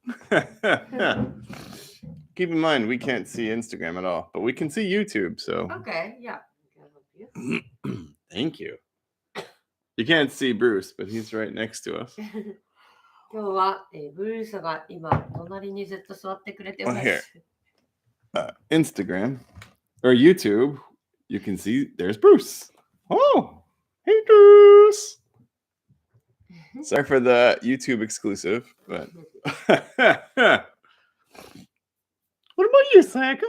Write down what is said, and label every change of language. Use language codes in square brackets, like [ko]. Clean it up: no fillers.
[en] Keep in mind, we can't see Instagram at all, but we can see YouTube, so. Okay, yeah. Can I help you? Thank you. You can't see Bruce, but he's right next to us. [ja] 今日は、ブルースが今、隣にずっと座ってくれてま [en] Well, here. [ja] す。 [en] Instagram or YouTube, you can see there's Bruce. Oh, hey Bruce. Sorry for the YouTube exclusive, but what about you, Sayaka?